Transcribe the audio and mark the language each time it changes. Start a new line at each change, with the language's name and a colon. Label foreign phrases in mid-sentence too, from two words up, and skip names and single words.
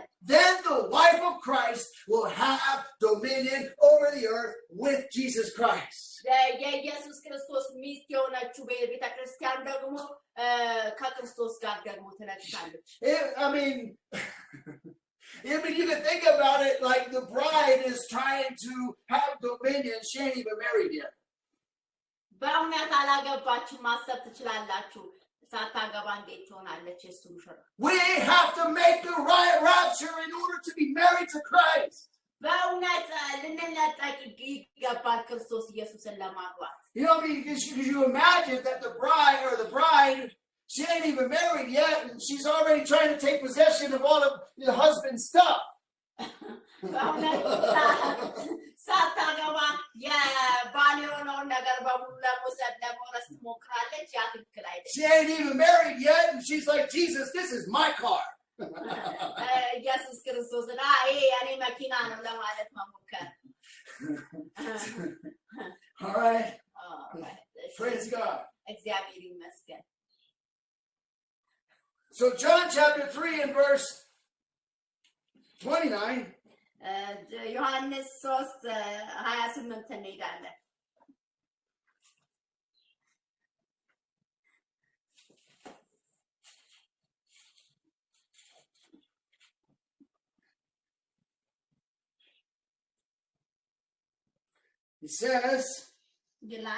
English: Then the wife of Christ will have dominion over the earth with Jesus Christ.
Amharic: የኢየሱስ ክርስቶስ ሚስት የሆነችው ቤተክርስቲያን ደግሞ ከክርስቶስ ጋር ደግሞ ትነግሳለች።
English: I mean you can think about it like the bride is trying to have dominion. She ain't even married yet.
Amharic: በእውነት አላገባችም ማሰብ ትችላላችሁ። ሳታገባ እንዴት ትሆናለች የሱ ሙሽራ?
English: We have to make the right rapture in order to be married to Christ.
Amharic: በእውነት ልንነጠቅ ይገባል ክርስቶስ ኢየሱስን ለማግባት።
English: You know, because you imagine that the bride, she ain't even married yet, and she's already trying to take possession of all of your husband's stuff.
Amharic: ሳታገባ የባል የሆነውን ነገር በሙሉ ለመውሰድ ለመውረስ ትሞክራለች። ያ ትክክል አይደለም።
English: She ain't even married yet, and she's like, Jesus, this is my car.
Amharic: ኢየሱስ ክርስቶስና ይሄ የኔ መኪና ነው ለማለት መሞከር።
English: All right. Praise God.
Amharic: እግዚአብሔር ይመስገን።
English: So John chapter 3 and verse 29.
Amharic: ዮሐንስ 3:28 እንሄዳለን።
English: He says,
Amharic: ይላል